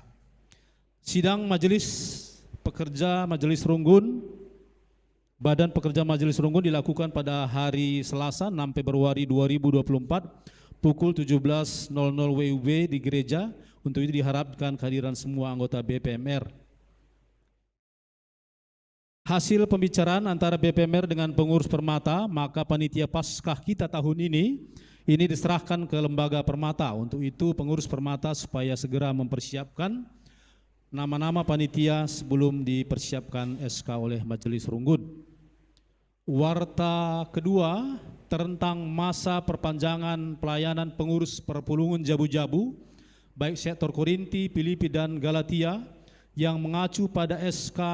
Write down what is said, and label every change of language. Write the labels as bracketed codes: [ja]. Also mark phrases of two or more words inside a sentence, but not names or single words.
[id] Sidang Majelis Pekerja Majelis Runggun, Badan Pekerja Majelis Runggun dilakukan pada hari Selasa 6 Februari 2024 pukul 17.00 WIB di gereja. Untuk itu diharapkan kehadiran semua anggota BPMR. Hasil pembicaraan antara BPMR dengan pengurus Permata, maka panitia Paskah kita tahun ini diserahkan ke lembaga Permata. Untuk itu pengurus Permata supaya segera mempersiapkan nama-nama panitia sebelum dipersiapkan SK oleh Majelis Runggun. Warta kedua tentang masa perpanjangan pelayanan pengurus Perpulungan Jabu-Jabu, baik sektor Korinti, Filipi, dan Galatia, yang mengacu pada SK